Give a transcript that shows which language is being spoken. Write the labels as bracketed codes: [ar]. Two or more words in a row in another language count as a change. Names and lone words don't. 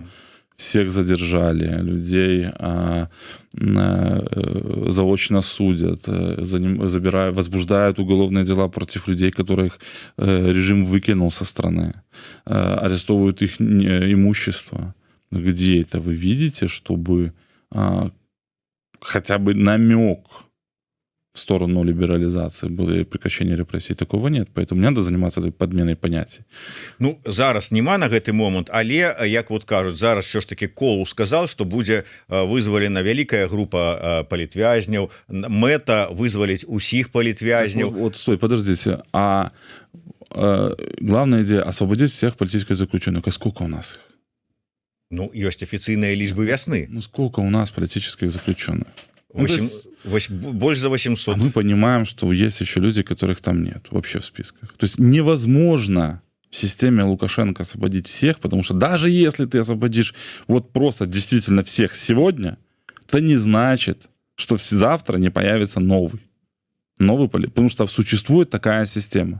[ru] Всех задержали, людей заочно судят, возбуждают уголовные дела против людей, которых режим выкинул со страны, арестовывают их имущество. Где это вы видите, чтобы хотя бы намек в сторону либерализации было прекращение репрессий? Такого нет. Поэтому надо заниматься этой подменой понятий. [be] Зараз нема на гэты момант, але, як вот кажуць, зараз все ж таки Колу [ru] сказал, что [be] будзе вызвалена вялікая група палітвязняў, мэта вызваліць усіх палітвязняў. [ru] Вот, стой, подождите. А главная идея — освободить всех политических заключенных. А сколько у нас их? [be] Ёсць афіцыйныя лічбы вясны. [ru] Сколько у нас политических заключенных? Больше за 800. А мы понимаем, что есть еще люди, которых там нет вообще в списках. То есть невозможно в системе Лукашенко освободить всех, потому что даже если ты освободишь вот просто действительно всех сегодня, это не значит, что завтра не появится новый, потому что существует такая система.